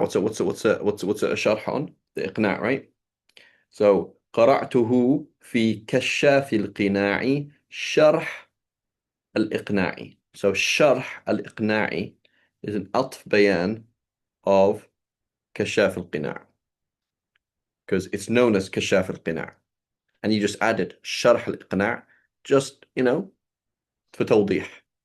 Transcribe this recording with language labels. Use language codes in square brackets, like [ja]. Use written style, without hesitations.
[en] What's a sharh on the iqna', right? [ar] So قرأته في كشاف القناع شرح الإقناعي. [en] So شرح الإقناعي is an atf bayan of كشاف القناع because it's known as كشاف القناع, and you just added شرح الإقناع just for توضيح.